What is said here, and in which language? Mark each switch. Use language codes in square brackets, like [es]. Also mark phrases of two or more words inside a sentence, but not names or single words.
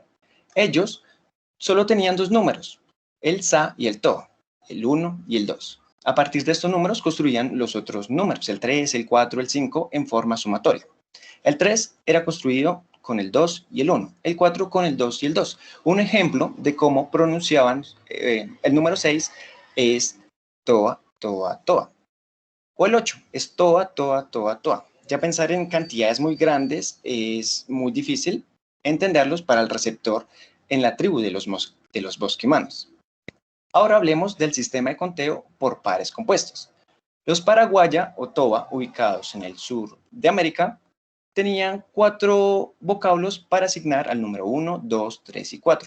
[es] Ellos solo tenían 2 números, el sa y el to, el 1 y el 2. A partir de estos números construían los otros números, el 3, el 4, el 5, en forma sumatoria. El 3 era construido con el 2 y el 1, el 4 con el 2 y el 2. Un ejemplo de cómo pronunciaban el número 6 es toa, toa, toa. O el 8 es toa, toa, toa, toa. Ya pensar en cantidades muy grandes es muy difícil entenderlos para el receptor en la tribu de los bosquimanos. Ahora hablemos del sistema de conteo por pares compuestos. Los paraguaya o toba, ubicados en el sur de América, tenían 4 vocablos para asignar al número 1, 2, 3 y 4.